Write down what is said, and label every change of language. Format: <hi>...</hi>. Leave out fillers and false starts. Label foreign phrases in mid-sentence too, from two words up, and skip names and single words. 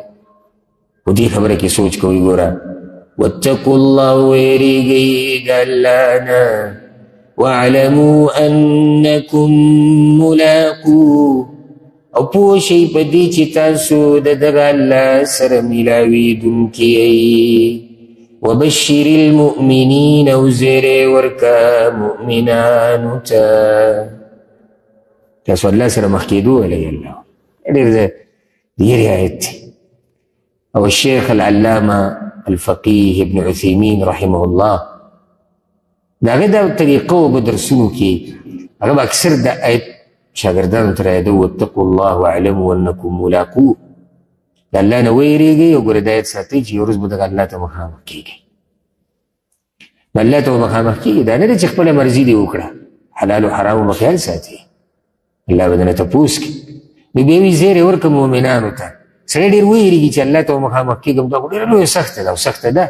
<ps>خو دې خبره کې سوچ کوئ ګوره.</ps> <ar>واتقوا الله</ar> <ps>ویریږئ د الله نه</ps> <ar>واعلموا انکم ملاقوه</ar> <ps>او پوه شئ په دې چې تاسو د دغه الله سره میلاویدونکي یئ.</ps> <ar>وبشر المؤمنین</ar> <ps>او زیری ورکه مؤمنانو ته. تاسو الله سره مخ کېدو ولی الله ډېر ډېر آیت دی. او</ps> <ar>الشیخ العلامه الفقيه</ar> <ps>ابن عثيمين</ps> <ar>رحمه الله</ar> <ps>دا هغه دا طریقه په درسونو کې هغه اکثر د آیت شاګردانو ته رایاده</ps> <ar>واتقوا الله واعلموا انکم ملاقوه.</ar> <ps>د الله نه ویریږئ او ګوره د آیت ساتئ چې یو ورځ به دغه الله ته مخامخ کېږئ. الله ته به مخامخ کېږئ. دا نه ده چې خپله مرضي دې وکړه، حلال و حرامو به خیال ساتي. الله به درنه تپوس کړي. نو بیا وي زیری ورکړه مؤمنانو ته. سړی ډېر ویریږي چې الله ته به مخامخ کېږم دا خو ډېره لویه سخته ده او سخته ده.</ps>